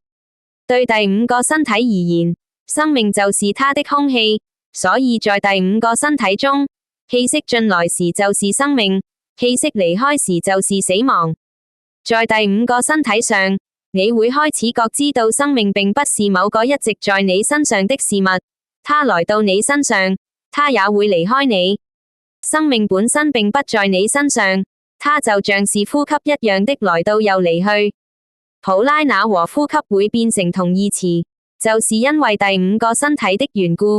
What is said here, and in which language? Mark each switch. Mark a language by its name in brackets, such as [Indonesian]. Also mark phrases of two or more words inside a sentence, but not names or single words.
[Chinese] 對第五個身體而言，生命就是它的空氣，所以在第五個身體中，氣息進來時就是生命，氣息離開時就是死亡。在第五個身體上，你會開始覺知到生命並不是某個一直在你身上的事物，它來到你身上，它也會離開你。生命本身並不在你身上，它就像是呼吸一樣的來到又離去。普拉那和呼吸會變成同義詞，就是因為第五個身體的緣故。